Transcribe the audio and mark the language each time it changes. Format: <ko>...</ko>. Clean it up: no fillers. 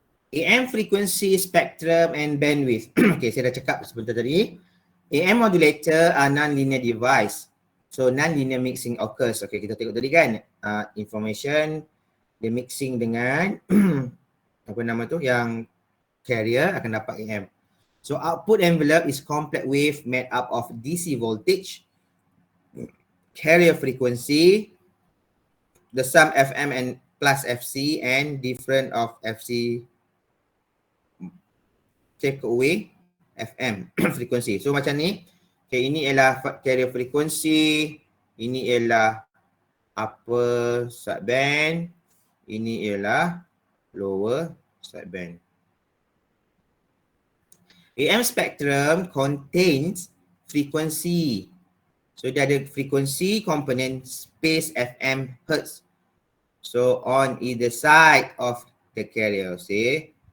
<en>AM frequency, spectrum and bandwidth.</en> <ms>Okay, saya dah cakap sebentar tadi.</ms> <en>AM modulator are non-linear device. So non-linear mixing occurs.</en> <ms>Okay, kita tengok tadi kan information dia mixing dengan apa nama tu yang carrier akan dapat AM.</ms> <en>So output envelope is complex wave made up of DC voltage, carrier frequency, the sum FM and plus FC and different of FC take away FM frequency.</en> <ms>So macam ni. Okay, ini ialah carrier frequency, ini ialah upper sideband, ini ialah lower sideband.</ms> <en>AM spectrum contains frequency. So</en> <ms>dia ada</ms> <en>frequency component space FM hertz. So on either side of the carrier, see.</en>